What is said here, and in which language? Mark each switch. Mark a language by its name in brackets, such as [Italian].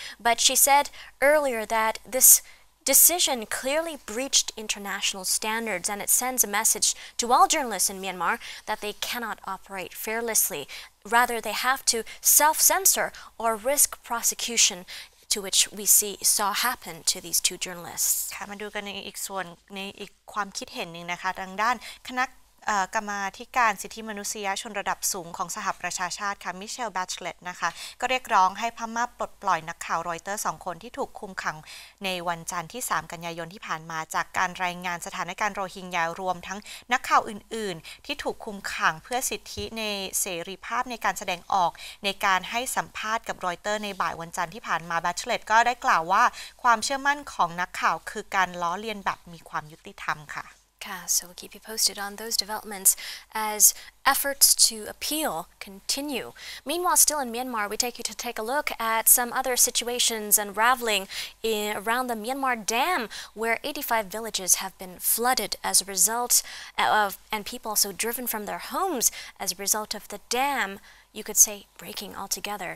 [English] But she said earlier that this decision clearly breached international standards, and it sends a message to all journalists in Myanmar that they cannot operate fearlessly. Rather, they have to self-censor or risk prosecution, to which we saw happen to these two journalists. [Thai] ค่ะมาดูกันในอีกส่วนในอีกความคิดเห็นหนึ่งนะคะทางด้านคณะกรรมาธิการสิทธิมนุษยชนระดับสูงของสหประชาชาติค่ะมิเชล แบชเลตนะคะก็เรียกร้องให้พม่าปลดปล่อยนักข่าวรอยเตอร์2 คนที่ถูกคุมขัง ในวันจันทร์ที่3 กันยายนที่ผ่านมาจากการรายงานสถานการณ์โรฮิงญารวมทั้งนักข่าวอื่นๆที่ถูกคุมขังเพื่อสิทธิในเสรีภาพในการแสดงออกในการให้สัมภาษณ์กับรอยเตอร์ในบ่ายวันจันทร์ที่ผ่านมา แบชเลตก็ได้กล่าวว่าความเชื่อมั่นของนักข่าวคือการล้อเลียนแบบมีความยุติธรรมค่ะ [English] So we'll keep you posted on those developments as efforts to appeal continue. Meanwhile, still in Myanmar, we take you to take a look at some other situations unraveling around the Myanmar dam, where 85 villages have been flooded as a result of, and people also driven from their homes as a result of the dam, you could say, breaking altogether.